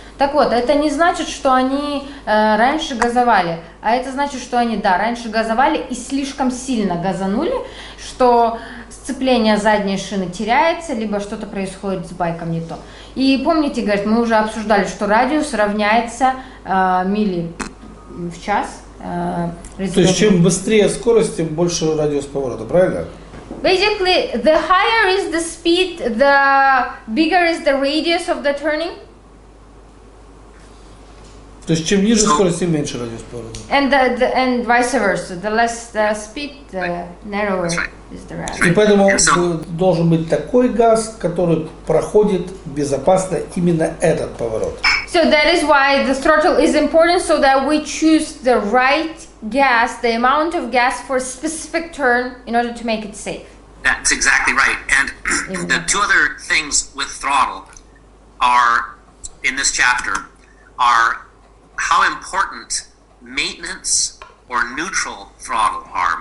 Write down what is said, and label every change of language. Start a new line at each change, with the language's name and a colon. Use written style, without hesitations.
Russian: Так вот, это не значит, что они раньше газовали, а это значит, что они, раньше газовали и слишком сильно газанули, что сцепление задней шины теряется, либо что-то происходит с байком не то. И помните, говорит, мы уже обсуждали, что радиус равняется мили в час. То есть чем быстрее скорость, тем больше радиус поворота, правильно?
English: Basically, the higher is the speed, the bigger is the radius of the turning.
Russian: То есть чем ниже скорость, тем меньше радиус поворота.
English: And vice versa. The less the speed, the narrower is the radius.
Russian: И поэтому должен быть такой газ, который проходит безопасно именно этот поворот.
English: So that is why the throttle is important, so that we choose the right gas, the amount of gas for a specific turn in order to make it safe. That's exactly right. And the two other things with throttle are, in this chapter, are how important maintenance or neutral throttle are.